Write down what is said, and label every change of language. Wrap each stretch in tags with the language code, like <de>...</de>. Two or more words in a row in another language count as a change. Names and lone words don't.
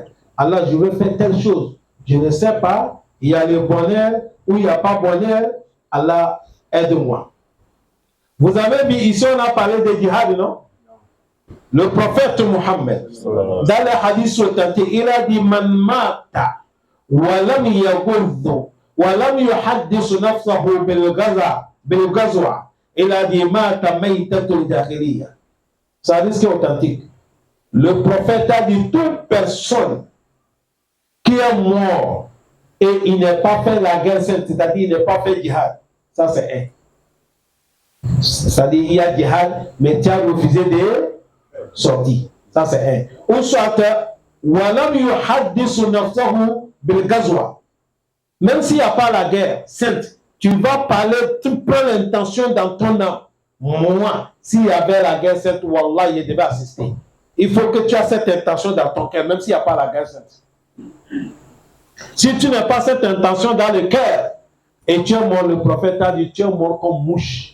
<fr>Allah, je veux faire telle chose. Je ne sais pas, il y a le bonheur ou il n'y a pas bonheur. Allah, aide-moi. Vous avez vu ici, on a parlé de djihad, non? Le prophète Mohammed, dans les hadiths authentiques, il a dit</fr> <ar>من مات ولم يغز ولم يحدث نفسه بالغزوة.</ar> <fr>Il a dit</fr> <ar>مات ميتة جاهلية.</ar> <fr>C'est un hadith authentique. Le prophète a dit toute personne qui est mort et il n'a pas fait la guerre sainte, c'est-à-dire il n'a pas fait djihad, ça c'est un. C'est-à-dire il y a djihad, mais tu as refusé de sortir. Ça c'est un. Ou soit</fr> <ar>وَلَمْ يُحَدِّثُ نَفْسَهُ بِالْغَزْوَةِ.</ar> <fr>Même s'il n'y a pas la guerre sainte, tu vas parler, tu prends l'intention dans ton âme. Moi, s'il y avait la guerre sainte, Wallah, il devait assister. Il faut que tu aies cette intention dans ton cœur, même s'il n'y a pas la guerre sainte. Si tu n'as pas cette intention dans le cœur, et tu es mort, le prophète a dit, tu es mort comme mouche.</fr>